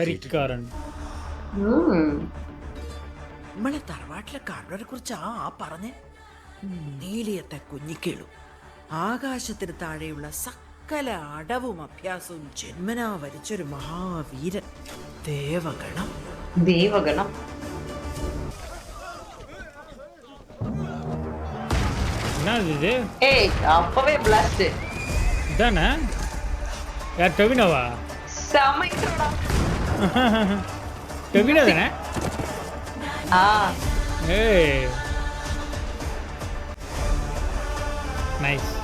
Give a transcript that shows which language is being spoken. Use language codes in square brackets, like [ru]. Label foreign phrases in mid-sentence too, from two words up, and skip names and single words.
[ml] നമ്മളെ തറവാട്ടിലെ കാരണവരെ കുറിച്ച് ആ പറഞ്ഞ നീലിയത്തെ കുഞ്ഞിക്കേളു. ആകാശത്തിന് താഴെയുള്ള സകല അടവും അഭ്യാസവും ജന്മനാ വരിച്ചൊരു മഹാവീരൻ. ദേവഗണം. [ta] அப்பவே பிளாஸ்ட் இதானே? யார் டொவினோவா? சமைக்கிறடா. டொவினோ தானே? ஏய் நைஸ்.